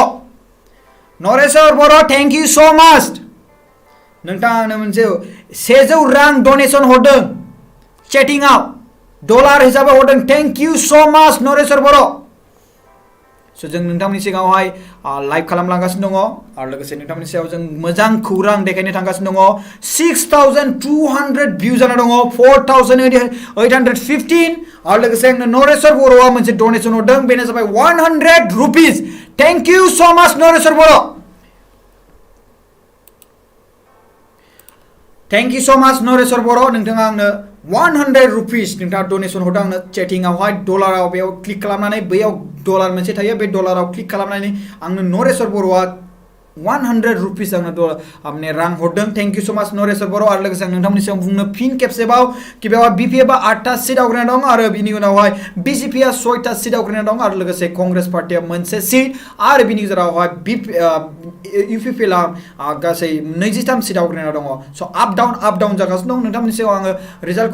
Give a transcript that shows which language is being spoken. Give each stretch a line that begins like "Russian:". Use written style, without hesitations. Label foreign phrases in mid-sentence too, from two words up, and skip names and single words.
Bodo: बर'
English: thank you so much
Bodo: नोंथाङा आंनो मोनसे 100 रां डोनेशन हरदों चैटिंआव डलार हिसाबै हरदों
English: thank you so much
Bodo: नरेश्वर बर' स' जों नोंथांमोननि सिगाङावहाय लाइभ खालामलांगासिनो दङ आरो लोगोसे नोंथांमोननि सायाव जों मोजां खौरां देखायनो थांगासिनो दङ 6200 भिउ जाना दङ 4815 आरो लोगोसे आंनो नरेश्वर बर'आ मोनसे डोनेशन हरदों बेनो जाबाय 100 रुपीस
English: thank you so much
Bodo: नरेश्वर बर'
English: thank you so much
Bodo: नरेश्वर बर' नोंथाङा आंनो 100 रुपीस नोंथाङा डोनेशन हरदों आंनो चैटिंआवहाय डलाराव बेयाव क्लिक खालामनानै बैयाव डलार मोनसे थायो बे डलाराव क्लिक खालामनानै आंनो नरेश्वर बर'आ 100 रुपीस आंनो माने रां हरदों
English: thank you so much
Bodo: नरेश्वर बर' आरो लोगोसे आं नोंथांमोननि सिगाङाव बुंनो फिन खेबसेबाव कि बेवहाय बिपिएफआ 8टा सीट आवग्रिना दं आरो बिनि उनावहाय बिजेपिआ 6टा सीट आवग्रिना दं आरो लोगोसे कांग्रेस पार्टिया 1 सीट आरो बिनि गेजेरावहाय इउपिपिएलआ गासै 23 सीट आवग्रिना दङ स'
English: up down
Bodo: जागासिनो दं नोंथांमोननि सिगाङाव आङो रिजाल्टखौ